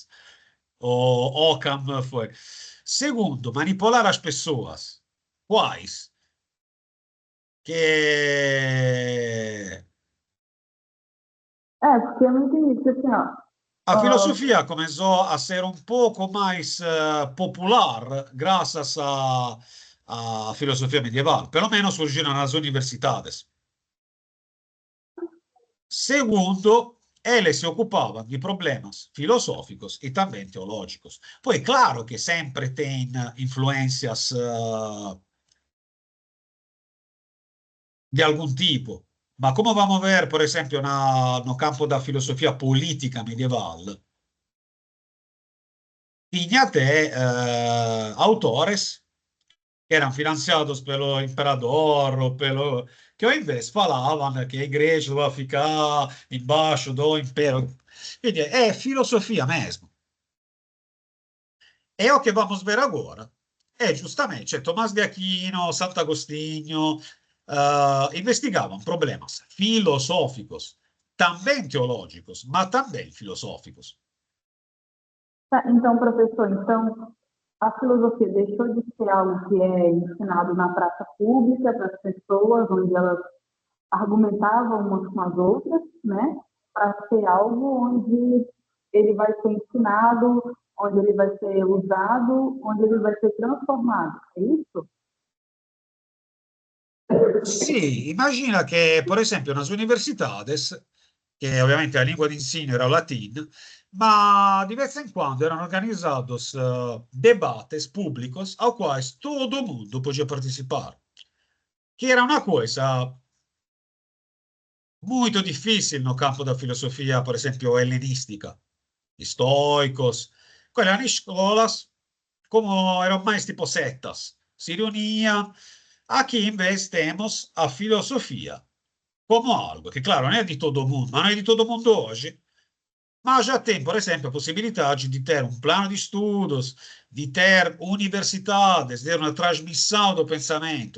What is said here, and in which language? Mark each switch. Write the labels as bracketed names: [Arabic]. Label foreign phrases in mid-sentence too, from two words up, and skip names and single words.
[Portuguese] O Occam foi. Segundo, manipular as pessoas. Quais? Que Porque eu não entendi, porque assim, a ó, filosofia começou a ser [Spanish] un poco más popular gracias a filosofía medieval. [Portuguese] Pelo menos [Spanish] surgieron en las universidades. Segundo, [Portuguese] eles se [Spanish] ocupaban de problemas filosóficos y también teológicos. [Italian] Poi, [Portuguese] claro que sempre tem influencias de [Spanish] algún tipo, [Italian] ma come [Spanish] vamos a ver, [Italian] per esempio, [Portuguese] no campo da filosofia politica medieval, tinha até autores que eram financiados pelo imperador, ou pelo... que ao invés falavam que a igreja doveva ficar embaixo do império. Quindi é filosofia mesmo. E o che vamos ver agora [Italian] è giustamente, cioè [Portuguese] Tomás de Aquino, Sant'Agostinho, investigavam problemas filosóficos, também teológicos, mas também filosóficos. tá, então, professor, então a filosofia deixou de ser algo que é ensinado na praça pública para as pessoas, onde elas argumentavam umas com as outras, né? Para ser algo onde ele vai ser ensinado, onde ele vai ser usado, onde ele vai ser transformado. É isso? [Italian] Sì, immagina che, per esempio, [Portuguese] nas universidades, [Italian] che ovviamente la lingua di insegno era [Spanish] o latín, [Italian] ma di [Spanish] vez en [Portuguese] quando [Italian] erano organizados [Portuguese] debates públicos ao quais todo mundo podia participar, que era [Spanish] una coisa [Portuguese] muito difícil no campo da filosofia, por esempio, helenística, estoicos, [Italian] quelle erano [Portuguese] escolas como eram mais tipo setas, se reuniam. Aqui, em vez, temos a filosofia como algo que, claro, não é de todo mundo, mas não é de todo mundo hoje, mas já tem, por exemplo, a possibilidade de ter um plano de estudos, de ter universidades, de ter uma transmissão do pensamento.